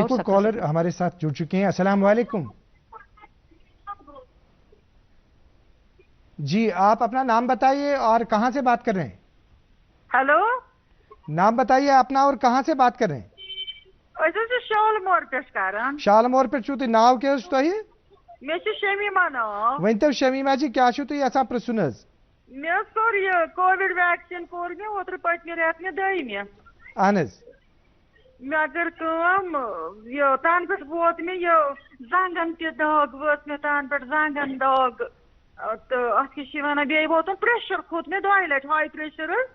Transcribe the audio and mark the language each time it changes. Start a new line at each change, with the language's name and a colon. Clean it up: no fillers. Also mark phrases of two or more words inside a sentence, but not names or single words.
Urdu: ایک کالر ہمارے ساتھ جڑ چکے ہیں. السلام علیکم. جی آپ اپنا نام بتائیے اور کہاں سے بات کر رہے ہیں؟ ہلو, نام بتائیے اپنا اور کہاں سے بات کر رہے ہیں؟
Kashmiri: شالمور پہ کران. شالمور پہ چھو تھی ناو کیا تہ؟ مے شمیمہ ناو. ونتو شمیمہ جی کیا چھو تھی یژھان پرژھن حظ؟ مے کور یہ
English: Covid vaccine
Kashmiri: کور مے اوترٕ پٔتمہِ رٮ۪تہٕ مے دٔیمہِ. اہن حظ. مے کٔر کٲم, یہ تن پٮ۪ٹھ ووت مے یہ زنگن تہِ دگ وٲژ مے تن پٮ۪ٹھ زنگن دگ, تہٕ اتھ کیٛاہ چھِ ونان, بیٚیہِ ووتُن پریشر کھوٚت مے 2 لٹہِ,
English: high pressure
Kashmiri: حظ.